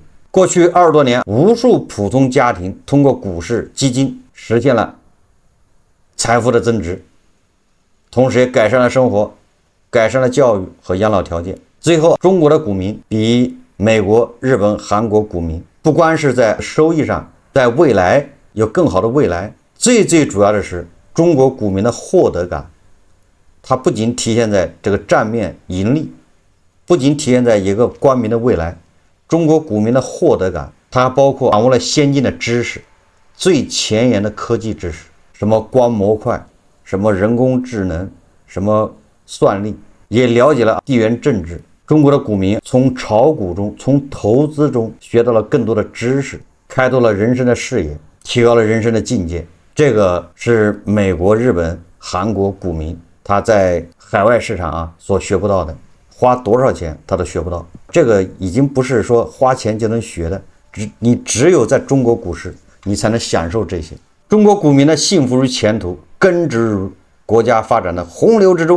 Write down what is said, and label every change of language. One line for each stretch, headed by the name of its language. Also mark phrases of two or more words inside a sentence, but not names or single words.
Chinese: 過去20多年，無數普通家庭通過股市基金實現了財富的增值，同時也改善了生活，改善了教育和養老條件。最後，中國的股民比美國、日本、韓國股民，不光是在收益上，在未來有更好的未來，最主要的是中國股民的獲得感，它不仅体现在这个账面盈利，不仅体现在一個光明的未來，中國股民的獲得感，它還包括掌握了先進的知識，最前沿的科技知識，什麼光模塊，什麼人工智能，什麼算力，也了解了地緣政治。中國的股民從炒股中，從投資中學到了更多的知識，開拓了人生的視野，提高了人生的境界。這個是美國、日本、韓國股民他在海外市場所學不到的，花多少錢他都學不到。這個已經不是說花錢就能學的，你只有在中國股市，你才能享受這些。中國股民的幸福與前途根植於國家發展的洪流之中。